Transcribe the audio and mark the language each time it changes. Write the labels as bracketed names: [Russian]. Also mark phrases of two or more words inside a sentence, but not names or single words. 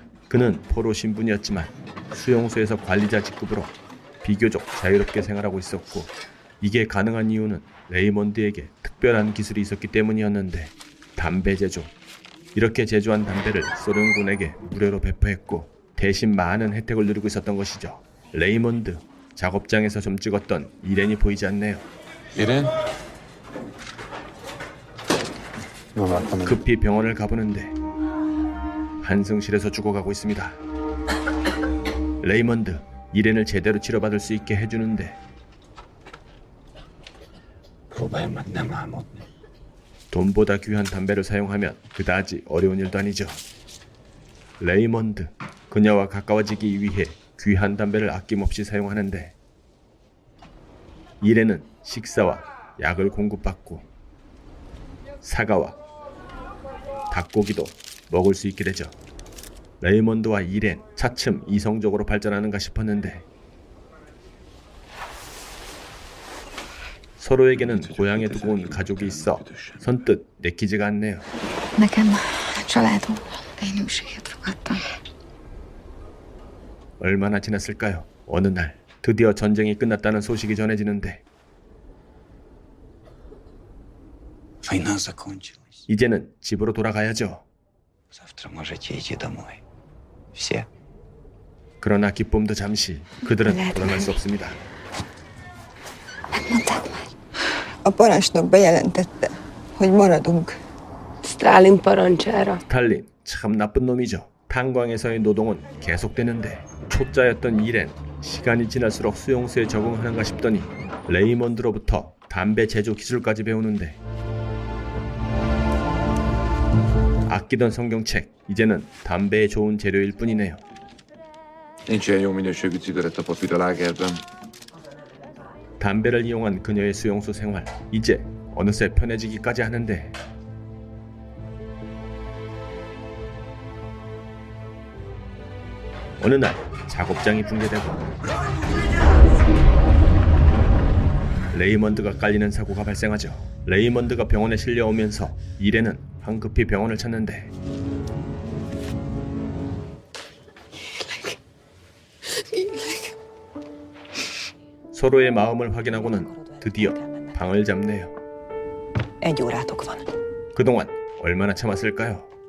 [Korean] 그는 포로 신분이었지만 수용소에서 관리자 직급으로 비교적 자유롭게 생활하고 있었고 이게 가능한 이유는 레이먼드에게 특별한 기술이 있었기 때문이었는데 담배 제조. 이렇게 제조한 담배를 소련군에게 무료로 배포했고 대신 많은 혜택을 누리고 있었던 것이죠. 레이먼드, 작업장에서 좀 찍었던 이렌이 보이지 않네요. [Russian] Ирен? Ну, ладно, мы- [Korean] 급히 병원을 가보는데 환승실에서 죽어가고 있습니다. 레이먼드, 이렌을 제대로 치료받을 수 있게 해주는데 [Russian] Пробуем одна маму. [Korean] 돈보다 귀한 담배를 사용하면 그다지 어려운 일도 아니죠. 레이먼드, 그녀와 가까워지기 위해 귀한 담배를 아낌없이 사용하는데 이렌은 식사와 약을 공급받고 사과와 닭고기도 먹을 수 있게 되죠. 레이먼드와 이렌 차츰 이성적으로 발전하는가 싶었는데 서로에게는 고향에 두고 온 가족이 있어 선뜻 내키지가 않네요. [Hungarian] Nekem családom. Én őséget fogadtam. [Korean] 얼마나 지났을까요? 어느 날 드디어 전쟁이 끝났다는 소식이 전해지는데 [Russian] Война закончилась. [Korean] 이제는 집으로 돌아가야죠. [Russian] Завтра можете идти домой. Все. [Korean] 그러나 기쁨도 잠시 그들은 돌아갈 수 없습니다. [Hungarian] Megmondták már. A parancsnok bejelentette, hogy maradunk. Stalin parancsára. [Korean] 스탈린 참 나쁜 놈이죠. 탄광에서의 노동은 계속되는데 초짜였던 이렌 시간이 지날수록 수용소에 적응하는가 싶더니 레이먼드로부터 담배 제조 기술까지 배우는데 아끼던 성경책 이제는 담배에 좋은 재료일 뿐이네요. [Hungarian] Nincs ilyen jó minőségű cigarettapapír a lágerben. [Korean] 담배를 이용한 그녀의 수용소 생활 이제 어느새 편해지기까지 하는데 어느 날 작업장이 붕괴되고 레이먼드가 깔리는 사고가 발생하죠. 레이먼드가 병원에 실려오면서 이렌은 황급히 병원을 찾는데 서로의 마음을 확인하고는 드디어 방을 잡네요. [Hungarian] Egy órátok van. [Korean] 그동안 얼마나 참았을까요?